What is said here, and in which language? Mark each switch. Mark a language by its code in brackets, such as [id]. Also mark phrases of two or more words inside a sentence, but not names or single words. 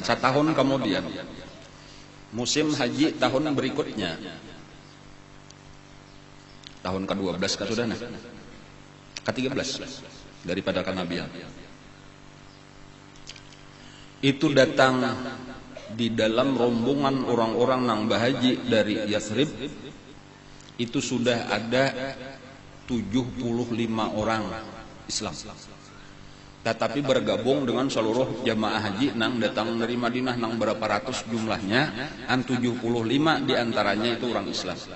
[id] Setahun kemudian musim haji tahun berikutnya, tahun ke-12 sudah nah, ke-13 daripada kenabian. Itu datang di dalam rombongan orang-orang nang bahaji dari Yathrib, itu sudah ada 75 orang Islam. Tetapi bergabung dengan seluruh jamaah haji nang datang dari Madinah nang berapa ratus jumlahnya, 75 diantaranya itu orang Islam.